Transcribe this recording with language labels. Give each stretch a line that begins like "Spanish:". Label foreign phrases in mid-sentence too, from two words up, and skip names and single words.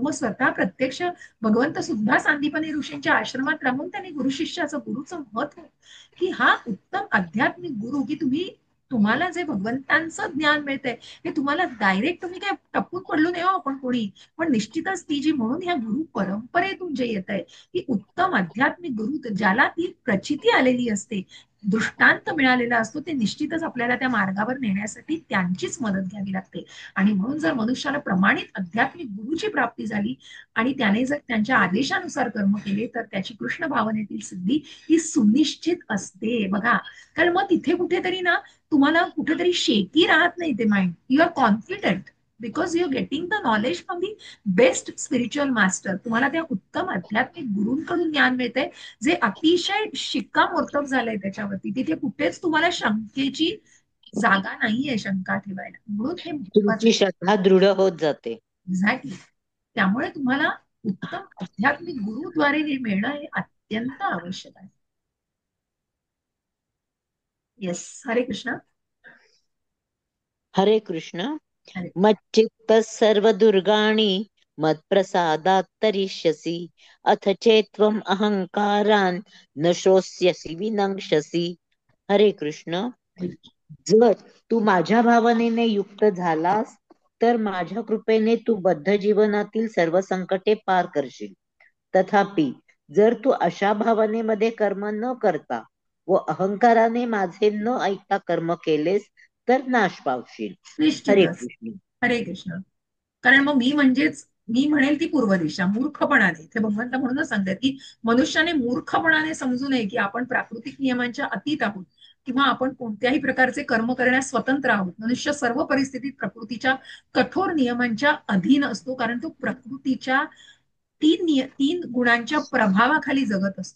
Marathi: मग स्वतः प्रत्यक्ष भगवंत सुद्धा सांदीपनी ऋषींच्या आश्रमात राहून त्यांनी गुरु शिष्याचं, गुरुचं महत्व, की हा उत्तम आध्यात्मिक गुरु, की तुम्हाला जे भगवंतांचं ज्ञान मिळतंय हे तुम्हाला डायरेक्ट, तुम्ही काय टप्पून पडलो नाही हो आपण कोणी, पण निश्चितच ती जी म्हणून ह्या गुरु परंपरेतून जे येत आहे की उत्तम आध्यात्मिक गुरु ज्याला ती प्रचिती आलेली असते दृष्टांत मिळालेला असतो ते निश्चितच आपल्याला त्या मार्गावर नेण्यासाठी त्यांचीच मदत घ्यावी लागते. आणि म्हणून जर मनुष्याला प्रमाणित आध्यात्मिक गुरुची प्राप्ती झाली आणि त्याने जर त्यांच्या आदेशानुसार कर्म केले तर त्याची कृष्ण भावनेतील सिद्धी ही सुनिश्चित असते बघा. कारण मग तिथे कुठेतरी ना तुम्हाला कुठेतरी शेकी राहत नाही ते माइंड.
English: You are confident because you are getting the knowledge from the best spiritual master.
Marathi: तुम्हाला त्या उत्तम आध्यात्मिक गुरूंकडून ज्ञान मिळते जे अतिशय शिक्कामोर्तब झालंय त्याच्यावरती. तिथे कुठेच तुम्हाला शंकेची जागा नाहीये शंका ठेवायला. म्हणून हे महत्वाचं तुमची आहे. श्रद्धा दृढ होत जाते. एक्झॅक्टली. त्यामुळे तुम्हाला उत्तम आध्यात्मिक गुरुद्वारे हे मिळणं हे अत्यंत आवश्यक आहे. येस. हरे कृष्ण. हरे कृष्ण. हरे.
Sanskrit: मच्चित्त सर्व दुर्गाणि मत्प्रसादात् तरिष्यसि अथ चेत्त्वम् अहंकारान् न शोष्यसि विनङ्क्षसि.
Marathi: हरे कृष्ण. जर तू माझ्या भावनेने युक्त झालास तर माझ्या कृपेने तू बद्ध जीवनातील सर्व संकटे पार करशील. तथापि जर तू अशा भावनेमध्ये कर्म न करता व अहंकाराने माझे न ऐकता कर्म केलेस तर नाश पावशील. हरे निश्चितच. कृष्ण. हरे कृष्ण. कारण मग मी म्हणेल ती पूर्व दिशा मूर्खपणाने. इथे भगवंत म्हणूनच सांगतात की मनुष्याने मूर्खपणाने समजू नये की आपण प्राकृतिक नियमांच्या अतीत आहोत किंवा आपण कोणत्याही प्रकारचे कर्म करण्यास स्वतंत्र आहोत. मनुष्य सर्व परिस्थितीत प्रकृतीच्या कठोर नियमांच्या अधीन असतो कारण तो प्रकृतीच्या तीन गुणांच्या प्रभावाखाली जगत असतो.